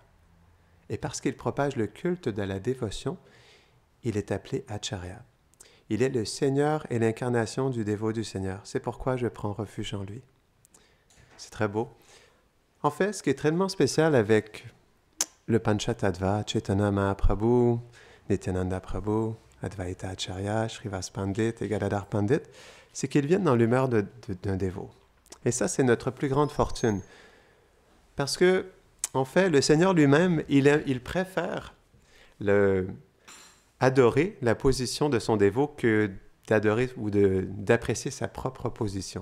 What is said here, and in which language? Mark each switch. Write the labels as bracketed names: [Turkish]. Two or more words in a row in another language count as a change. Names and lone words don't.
[French] Et parce qu'il propage le culte de la dévotion, il est appelé Acharya. Il est le Seigneur et l'incarnation du dévot du Seigneur. C'est pourquoi je prends refuge en lui. C'est très beau. En fait, ce qui est tellement spécial avec le Panchatattva, Chaitanya Mahaprabhu, Nityananda Prabhu, Advaita Acharya, Srivas Pandit et Gadadhar Pandit, c'est qu'ils viennent dans l'humeur d'un dévot. Et ça, c'est notre plus grande fortune. Parce que, en fait, le Seigneur lui-même, il préfère adorer la position de son dévot que d'adorer ou d'apprécier sa propre position.